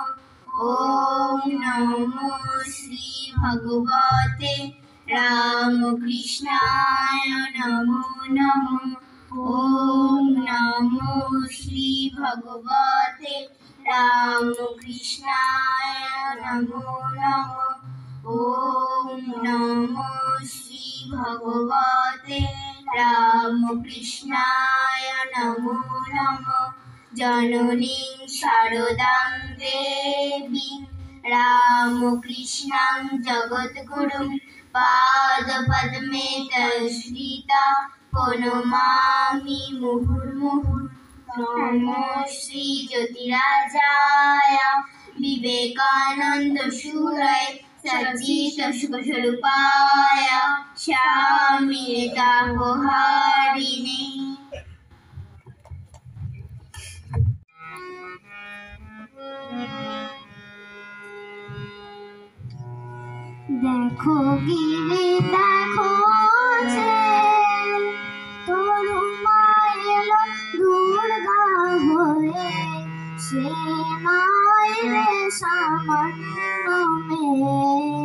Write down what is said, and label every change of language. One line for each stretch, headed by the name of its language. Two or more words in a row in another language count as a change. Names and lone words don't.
Sanskrit: ওম নমো শ্রী ভগবতে রামকৃষ্ণায় নমো নমঃ। ওম নমো শ্রী ভগবতে রামকৃষ্ণায় নমো নমঃ। ওম নমো শ্রী ভগবতে রামকৃষ্ণায় নমো নমঃ। জননীং শারদাং দেবীং রামকৃষ্ণাং জগদ্গুরুং পাদপদ্মে তস্কৃতা প্রণমামি মুহুর্মুহুঃ। নমো শ্রী জ্যোতিরাজায় বিবেকানন্দ সুরায় সচ্চিত সুখস্বরূপায় স্বামী তাপহারিণে।
Bangla: দেখো গিরি দেখো যে তরু মায়ের দুর্গা হয়ে সে মায়ের সামান্য মেয়ে।